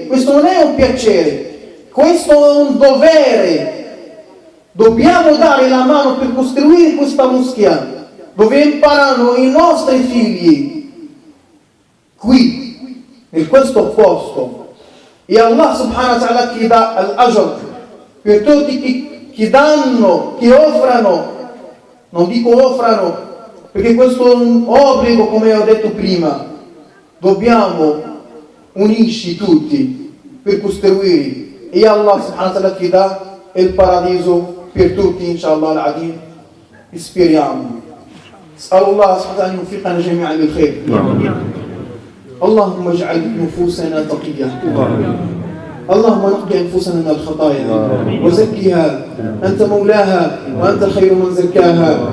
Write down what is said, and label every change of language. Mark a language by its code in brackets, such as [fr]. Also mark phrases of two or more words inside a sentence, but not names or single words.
[it] Questo non è un piacere. Questo è un dovere. Dobbiamo dare la mano per costruire questa moschea dove imparano i nostri figli qui, in questo posto. E [ar] الله سبحانه وتعالى [it] che dà al-ajr per tutti che danno, che offrano. Non dico offrano perché questo è un obbligo, come ho detto prima. Dobbiamo unirci tutti per costruire e [ar] الله سبحانه وتعالى [it] che dà il paradiso per tutti [ar] إن شاء الله العظيم. [it] Speriamo. [ar] أسأل الله سبحانه وتعالى أن يوفقنا جميعا للخير. اللهم اجعل نفوسنا تقية. اللهم نقي أنفسنا من الخطايا وزكها أنت مولاها وأنت خير من زكاها.